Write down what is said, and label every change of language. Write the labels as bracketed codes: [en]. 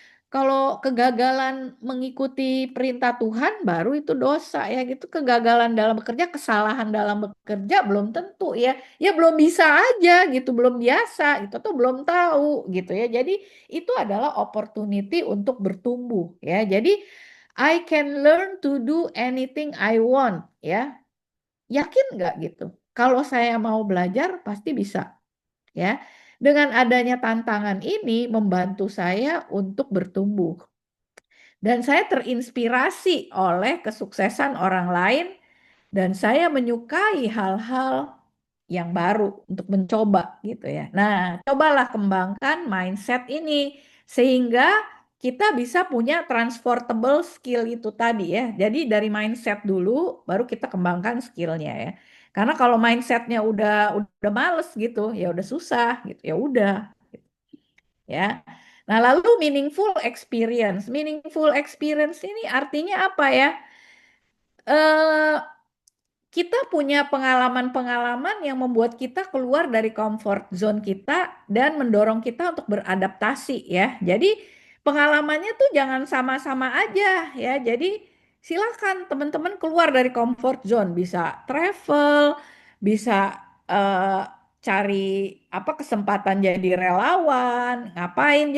[id] Kalau kegagalan mengikuti perintah Tuhan baru itu dosa ya gitu. Kegagalan dalam bekerja, kesalahan dalam bekerja belum tentu ya. Ya belum bisa aja gitu, belum biasa gitu tuh belum tahu gitu ya. Jadi itu adalah opportunity untuk bertumbuh ya. [en] Jadi I can learn to do anything I want ya. [id] Yakin nggak gitu? Kalau saya mau belajar pasti bisa ya. Dengan adanya tantangan ini membantu saya untuk bertumbuh. Dan saya terinspirasi oleh kesuksesan orang lain dan saya menyukai hal-hal yang baru untuk mencoba gitu ya. Nah, cobalah kembangkan mindset ini sehingga kita bisa punya transportable skill itu tadi ya. Jadi dari mindset dulu baru kita kembangkan skillnya ya. Karena kalau mindsetnya udah males gitu, ya udah susah gitu. Ya udah ya. Nah, lalu meaningful experience. Meaningful experience ini artinya apa ya? Eh kita punya pengalaman-pengalaman yang membuat kita keluar dari comfort zone kita dan mendorong kita untuk beradaptasi ya. Jadi pengalamannya tuh jangan sama-sama aja ya. Jadi silakan teman-teman keluar dari comfort zone, bisa travel, bisa eh, cari apa kesempatan jadi relawan, ngapain.